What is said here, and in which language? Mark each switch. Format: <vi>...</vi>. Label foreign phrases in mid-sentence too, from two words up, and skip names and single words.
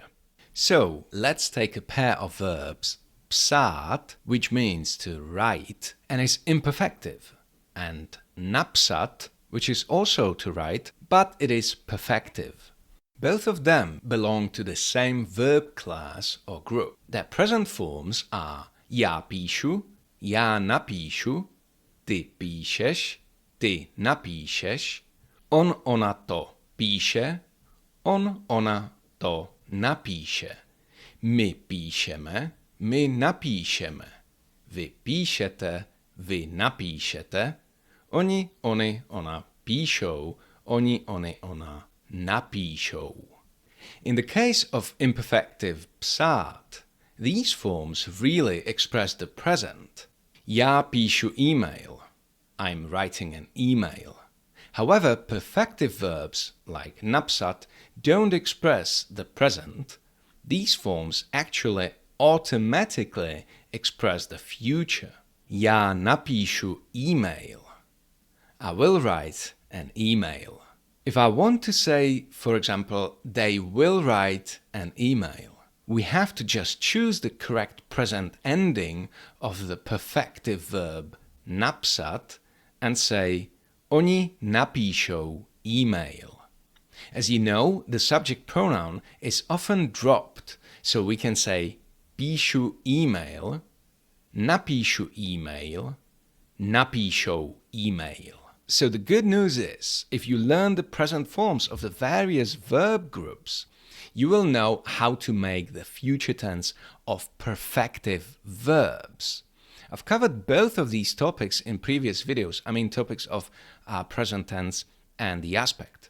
<en>So let's take a pair of verbs, psát, which means to write and is imperfective, and napsat, which is also to write, but it is perfective. Both of them belong to the same verb class or group. Their present forms are</en> <cs>já píšu, já napíšu, ty píšeš, ty napíšeš, on, ona to píše, on, ona to napíše. My píšeme, my napíšeme. Vy píšete, vy napíšete. Oni, oni, ona píšou, oni, oni, ona napíšou.</cs> <en>In the case of imperfective psát, these forms really express the present.</en> <cs>Já píšu email.</cs> <en>I'm writing an email. However, perfective verbs like napsat don't express the present. These forms actually automatically express the future.</en> <cs>Já napíšu email.</cs> <en>I will write an email. If I want to say, for example, they will write an email, we have to just choose the correct present ending of the perfective verb napsat and say,</en> <cs>oni napíšou email.</cs> <en>As you know, the subject pronoun is often dropped, so we can say</en> <cs>píšu email, napíšu email, napíšou email.</cs> <en>So the good news is, if you learn the present forms of the various verb groups, you will know how to make the future tense of perfective verbs. I've covered both of these topics in previous videos, topics of present tense and the aspect.</en>